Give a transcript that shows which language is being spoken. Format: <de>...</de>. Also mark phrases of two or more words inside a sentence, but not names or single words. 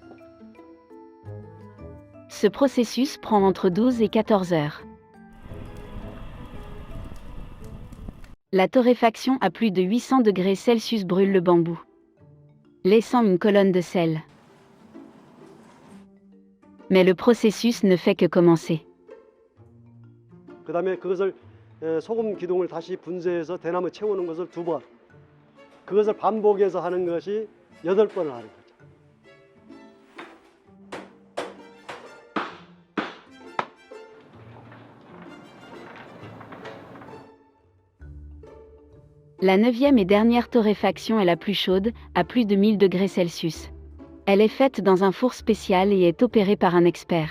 <fr>Ce processus prend entre 12 et 14 heures. La torréfaction à plus de 800 degrés Celsius brûle le bambou, laissant une colonne de sel. Mais le processus ne fait que commencer.</fr> <ko>그 다음에 그것을 소금 기둥을 다시 분쇄해서 대나무 채우는 것을 2번, 그것을 반복해서 하는 것이 8번을 하는 거죠.</ko> <fr>La 9e et dernière torréfaction est la plus chaude, à plus de 1000 degrés Celsius. Elle est faite dans un four spécial et est opérée par un expert.</fr>